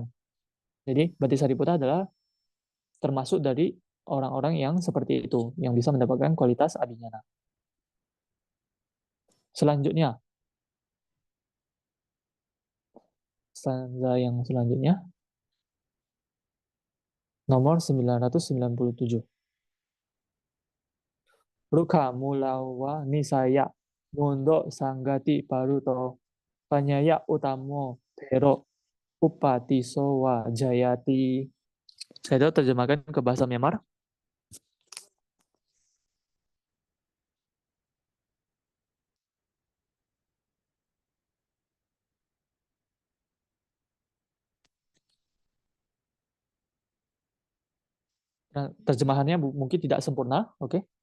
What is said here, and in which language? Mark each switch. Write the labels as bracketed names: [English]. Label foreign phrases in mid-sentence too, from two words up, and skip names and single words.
[Indonesian] Jadi Bante Sariputta adalah termasuk dari orang-orang yang seperti itu, yang bisa mendapatkan kualitas abhinyana. Selanjutnya, stanza yang selanjutnya, nomor 997. [Pali] Ruka mulawa nisaya mundo sanggati paruto panyaya utamo pero upatiso wa jayati. [Indonesian] Saya terjemahkan ke bahasa Myanmar. Nah, terjemahannya mungkin tidak sempurna, oke?